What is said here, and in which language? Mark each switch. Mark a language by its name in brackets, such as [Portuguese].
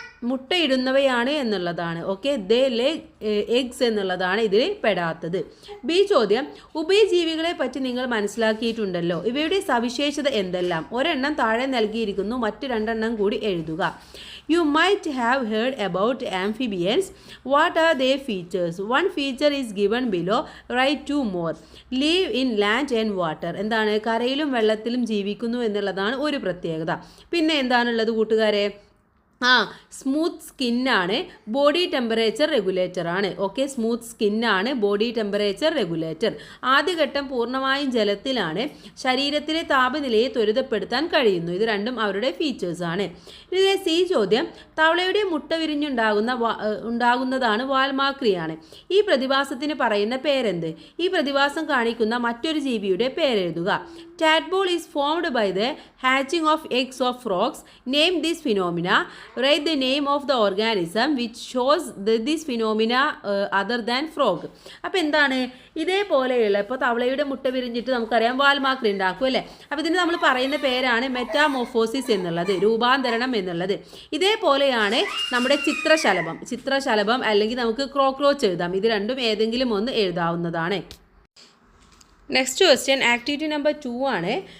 [Malayalam] മുട്ടയിടുന്നവയാണ് എന്നുള്ളതാണ്. ഓക്കെ, [English] they lay eggs [Malayalam] എന്നുള്ളതാണ് ഇതിൽ പെടാത്തത്. ബി ചോദ്യം, ഉഭയജീവികളെ പറ്റി നിങ്ങൾ മനസ്സിലാക്കിയിട്ടുണ്ടല്ലോ. ഇവയുടെ സവിശേഷത എന്തെല്ലാം? ഒരെണ്ണം താഴെ നൽകിയിരിക്കുന്നു, മറ്റ് രണ്ടെണ്ണം കൂടി എഴുതുക. [English] You might have heard about amphibians. What are their features? One feature is given below. Write two more. Live in land and water. [Malayalam] എന്താണ്? കരയിലും വെള്ളത്തിലും ജീവിക്കുന്നു എന്നുള്ളതാണ് ഒരു പ്രത്യേകത. പിന്നെ എന്താണുള്ളത് കൂട്ടുകാരെ? സ്മൂത്ത് സ്കിന്നാണ്, ബോഡി ടെമ്പറേച്ചർ റെഗുലേറ്റർ ആണ്. Okay, smooth സ്കിന്നാണ്, body temperature regulator. ആദ്യഘട്ടം പൂർണ്ണമായും ജലത്തിലാണ്, ശരീരത്തിലെ താപനിലയെ ത്വരിതപ്പെടുത്താൻ കഴിയുന്നു. ഇത് രണ്ടും അവരുടെ ഫീച്ചേഴ്സ് ആണ്. ഇതിലെ സി ചോദ്യം, തവളയുടെ മുട്ട വിരിഞ്ഞുണ്ടാകുന്നതാണ് വാൽമാക്രിയാണ്. ഈ പ്രതിഭാസത്തിന് പറയുന്ന പേരെന്ത്? ഈ പ്രതിഭാസം കാണിക്കുന്ന മറ്റൊരു ജീവിയുടെ പേരെഴുതുക. [English] Tadpole is formed by the hatching of eggs of frogs. Name this phenomena. Write the name of the organism which shows this phenomena other than frog. [Malayalam] അപ്പോൾ എന്താണ് ഇതേപോലെയുള്ള, ഇപ്പോൾ തവളയുടെ മുട്ട വിരിഞ്ഞിട്ട് നമുക്കറിയാം വാൽമാക്രി ഉണ്ടാക്കും അല്ലേ. അപ്പോൾ ഇതിന് നമ്മൾ പറയുന്ന പേരാണ് മെറ്റാമോർഫോസിസ് എന്നുള്ളത്, രൂപാന്തരണം എന്നുള്ളത്. ഇതേപോലെയാണ് നമ്മുടെ ചിത്രശലഭം അല്ലെങ്കിൽ നമുക്ക് ക്രോക്രോച്ച് എഴുതാം. ഇത് രണ്ടും ഏതെങ്കിലും ഒന്ന് എഴുതാവുന്നതാണ്. [English] next question, [Malayalam] ആക്ടിവിറ്റി നമ്പർ 2 ആണ്.